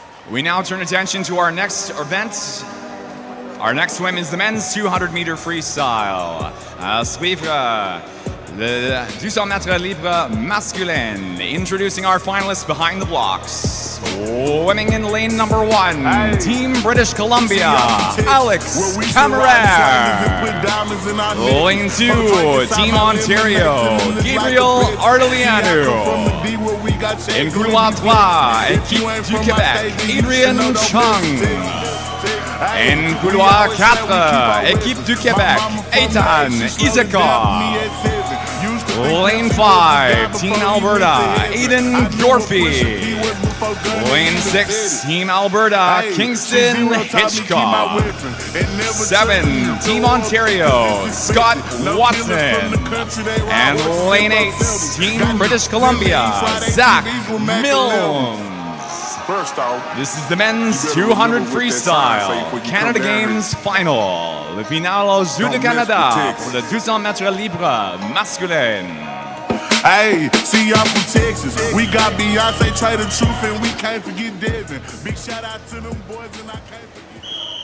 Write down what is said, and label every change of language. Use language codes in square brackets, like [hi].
[en] We now turn attention to our next event. Our next swim is the men's 200-meter freestyle. [fr] À suivre le 200 mètres libre masculin. [en] Introducing our finalists behind the blocks. Swimming in lane number 1, Team British Columbia, Alex Cameraire. Lane 2, Team Ontario, Gabriel Ardelianu. In [fr] couloir 3, équipe du Québec, Adrian Chung. [en] In [fr] couloir 4, équipe du Québec, Eitan Isaka. [en] Lane 5, Team Alberta, Aiden Dorfy. Lane 6, Team Alberta, Kingston Hitchcock. 7, Team Ontario, Scott Watson. And lane 8, Team British Columbia, Zach Milnes. This is the men's 200 freestyle, Canada Games final. [fr] Le final aux Jeux de Canada pour le 200 mètres libre masculin. [en] Hey, see y'all from Texas. We got Beyonce, Trey the Truth, and we can't forget Devin. Big shout out to them boys, and I can't forget.